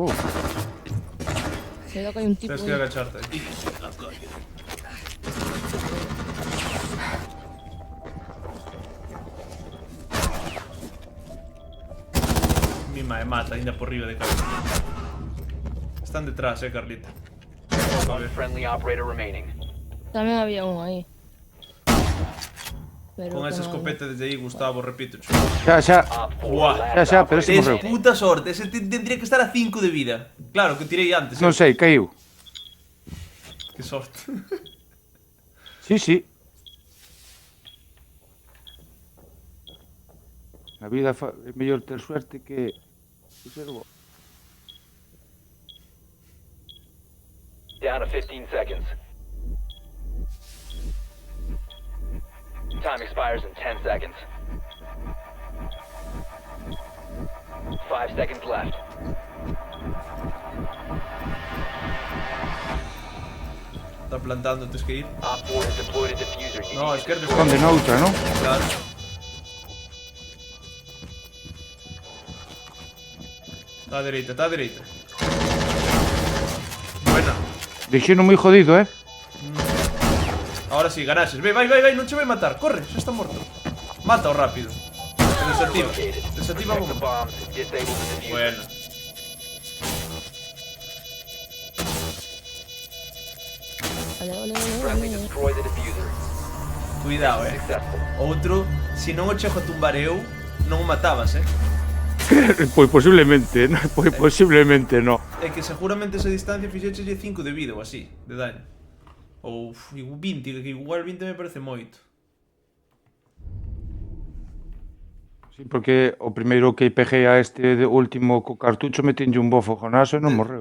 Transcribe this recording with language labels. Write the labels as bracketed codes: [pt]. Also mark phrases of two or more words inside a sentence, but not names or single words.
[gl] Cuidado que hai un tipo Tens que aí. agacharte. Mi mae mata, ainda por riba de cabeza. Están detrás, Carlita. A [en] One [gl] ver. [en] friendly operator remaining. [gl] Tamén había un aí. Pero Con esa que non- escopeta desde aí, Gustavo, repito. Xa. [en] Op 4, Buah. last [gl] Xa, pero ese Tes morreu. puta sorte, ese tendría que estar a 5 de vida. Claro, que tirei antes. Non sei, caiu. Que sorte. Sí. Na vida é mellor ter suerte que ser bo. [en] Down to 15 seconds. Time expires in 10 seconds. 5 seconds left. [gl] Está plantando, tens que ir. [en] Op 4 has deployed a diffuser. You [gl] No, [en] need to [gl] izquierda. Onde noutra, non? Claro. Está a dereita. Buena. Deixeno moi jodido, Ahora sí, ganases. Ve, vai, non che vai matar. Corre, xa está morto. Mata-o rápido. Desactiva. [en] located. [gl] Desactiva [en] Protect the [gl] bomba. [en] bombs and disable the diffuser. [gl] Bueno. Vale. [en] Friendly destroy the diffuser. [gl] Cuidado, [en] Successful. [gl] Outro, se non o chego a tumbar eu, non o matabas, Pois posiblemente, no. É que seguramente esa distancia fixécheslle 5 de vida ou así, de daño. Ou 20, que igual 20 me parece moito. Sí, porque o primeiro que peguei a este último co cartucho metenlle un bo fogonazo e non morreu.